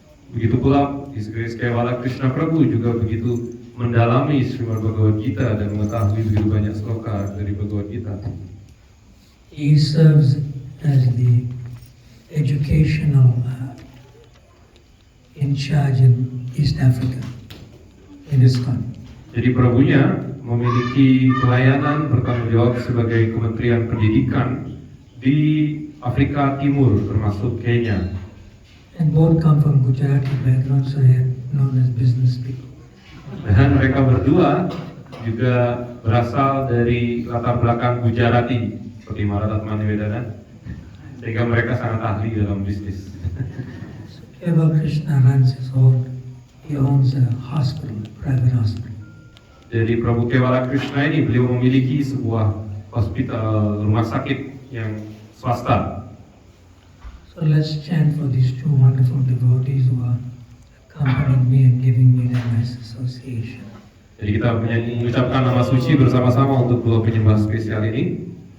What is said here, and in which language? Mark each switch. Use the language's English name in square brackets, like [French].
[Indonesian] Begitu pula His Grace Kevala Krishna Prabhu juga begitu mendalami Srimad Bhagavad Gita dan mengetahui begitu banyak sloka dari Bhagavad Gita. [English] He serves as the educational in charge in East Africa, in ISKCON. [Indonesian] Jadi Prabunya memiliki pelayanan bertanggung jawab sebagai Kementerian Pendidikan di Afrika Timur termasuk Kenya. [English] And both come from Gujarati background, so they are known as business people. [Indonesian] Dan mereka berdua juga berasal dari latar belakang Gujarati seperti Maratatmani Vedana, sehingga mereka sangat ahli dalam bisnis. [English] Keval Krishna runs his own, he owns a hospital, a private hospital. [Indonesian] Jadi Prabu Kevala Krishna ini beliau memiliki sebuah hospital, rumah sakit yang swasta. [English] So let's chant for these two wonderful devotees who are accompanying me and giving me their nice association. [Indonesian] Jadi kita mengucapkan nama suci bersama-sama untuk dua penyembah spesial ini.